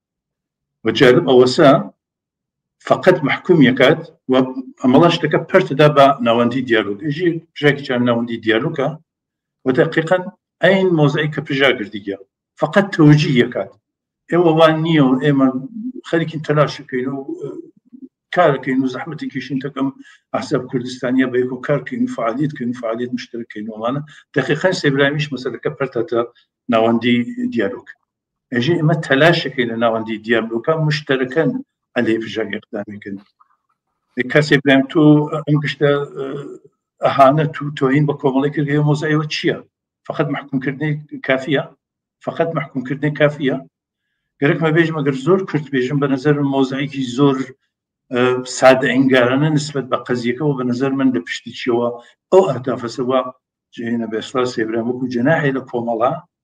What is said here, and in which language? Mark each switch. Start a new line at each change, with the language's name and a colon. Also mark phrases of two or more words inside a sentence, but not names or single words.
Southern Kurdish: وجالب ئەوەسا فقط محکوم یەکات و ئەمەڵا شتەکە پەرتدا بە ناوەندی دیالۆگ ئێژی پژاکی چان ناوەندی دیالۆگە و دقیقاً ئەین مۆزەی کە پژاگردیگە فقط تەوجیه یەکات ئێوە وان نییە و ئێمە خەریکین تەلاش بکەین و کارەکەین و زەحمەتی کێشین تەکەم ئەحزاب کوردستانیە بە یەک و کارکەین و فعالیتکەین و فعالیت مشترەکەینەوەمانە دقیقاً سێبراهیمیش مەسەلەکە پەرتەتە ناوەندی دیالۆگ ئێژێ ئێمە تەلاشەکەین لە ناوەندی دیالۆگەکە مشتەرەکەن ئەلێ پژاک ئیقدامیکردن کەسێ بڵێم تۆ ئەم گشتە ئەهانەت و تۆهین بە کۆمەڵی کردگە مۆزایەوە چییە فقط محکومکردنی کافیە فقط محکومکردنی کافیە گەرەکمە بێژم ئەگەر زۆر کورت بێژم بە نەزەر مۆزایەکی زۆر سادە ئەنگارانە نسبەت بە قەزیەکەەوە بە نەزەر من لە پشتی چیەوە ئەو ئەهدافەسەوە جێنە بێسڵا سێبراهیم وەکو جەناحی لە کۆمەڵا